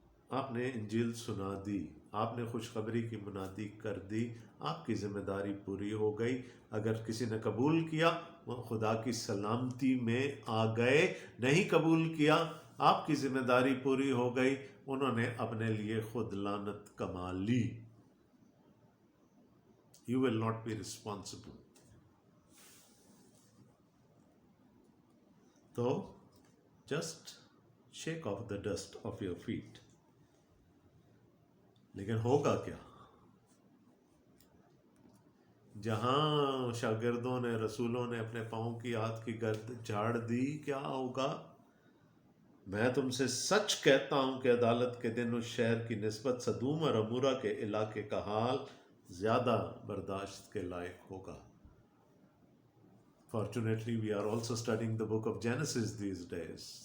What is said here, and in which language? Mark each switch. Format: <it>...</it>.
<ur>آپ نے انجیل سنا دی، آپ نے خوشخبری کی منادی کر دی، آپ کی ذمہ داری پوری ہو گئی۔ اگر کسی نے قبول کیا وہ خدا کی سلامتی میں آ گئے، نہیں قبول کیا آپ کی ذمہ داری پوری ہو گئی، انہوں نے اپنے لیے خود لعنت کما لی۔</ur> <en>You will not be responsible. تو just shake off the dust of your feet.</en> <ur>لیکن ہوگا کیا؟ جہاں شاگردوں نے، رسولوں نے اپنے پاؤں کی ہاتھ کی گرد جھاڑ دی، کیا ہوگا؟ میں تم سے سچ کہتا ہوں کہ عدالت کے دن اس شہر کی نسبت سدوم اور عمورہ کے علاقے کا حال زیادہ برداشت کے لائق ہوگا۔</ur> <en>Fortunately, we are also studying the book of Genesis these days.</en>